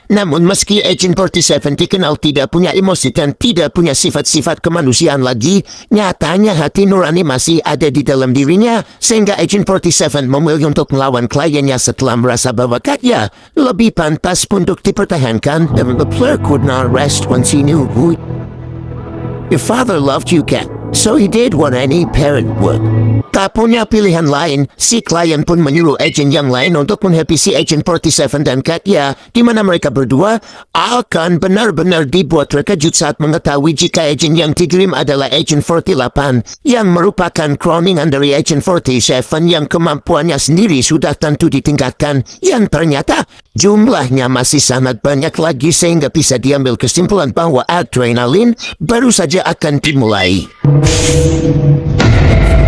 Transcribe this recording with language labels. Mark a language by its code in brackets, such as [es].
[id] Namun meski Agent 47 dikenal tidak punya emosi dan tidak punya sifat-sifat kemanusiaan lagi, nyatanya hati nurani masih ada di dalam dirinya, sehingga Agent 47 memilih untuk melawan kliennya setelah merasa bahwa Katya lebih pantas untuk dipertahankan. [en] And the player could not rest once he knew who your father loved you, Kat. So he did what any parent would. [id] Tak punya pilihan lain, si klien pun menyuruh agent yang lain untuk menghabisi Agent 47 dan Katya, di mana mereka berdua akan benar-benar dibuat terkejut saat mengetahui jika agent yang dikirim adalah Agent 48, yang merupakan kroningan dari Agent 47 yang kemampuannya sendiri sudah tentu ditingkatkan, yang ternyata jumlahnya masih sangat banyak lagi sehingga bisa diambil kesimpulan bahwa adrenalin baru saja akan dimulai.